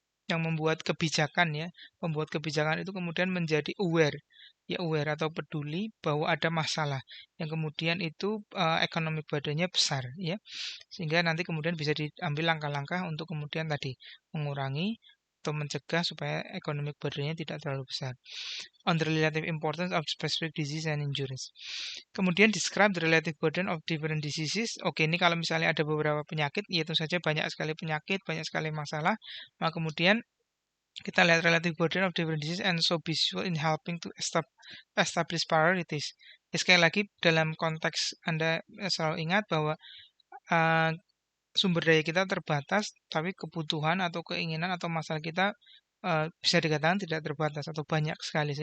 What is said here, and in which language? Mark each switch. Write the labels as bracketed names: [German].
[Indonesian] yang membuat kebijakan itu kemudian menjadi aware atau peduli bahwa ada masalah yang kemudian itu economic burden-nya besar ya sehingga nanti kemudian bisa diambil langkah-langkah untuk kemudian tadi mengurangi atau mencegah supaya economic burden-nya tidak terlalu besar. [English] On the relative importance of specific disease and injuries. [Indonesian] Kemudian [English] describe the relative burden of different diseases. [Indonesian] Oke, ini kalau misalnya ada beberapa penyakit, ya tentu saja banyak sekali penyakit, banyak sekali masalah. Maka kemudian kita lihat [English] relative burden of different diseases and so be useful in helping to establish priorities. [Indonesian] Ya, sekali lagi dalam konteks Anda selalu ingat bahwa uh, sumber daya kita terbatas, tapi kebutuhan atau keinginan atau masalah kita bisa dikatakan tidak terbatas atau banyak sekali.